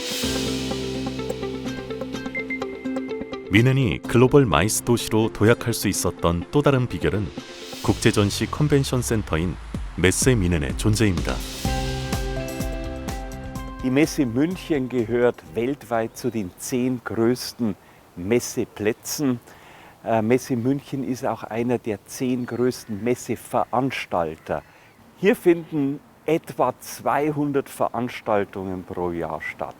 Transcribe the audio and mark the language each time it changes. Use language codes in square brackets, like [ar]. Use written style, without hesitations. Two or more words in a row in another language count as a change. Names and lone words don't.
[ko] 미넨이 글로벌 마이스 도시로 도약할 수 있었던 또 다른 비결은 국제전시 컨벤션 센터인 메세 미넨의 존재입니다. [de] Die Messe München gehört weltweit zu den 10 größten Messeplätzen. Messe München ist auch einer der 10 größten Messeveranstalter. Hier finden etwa 200 Veranstaltungen pro Jahr statt.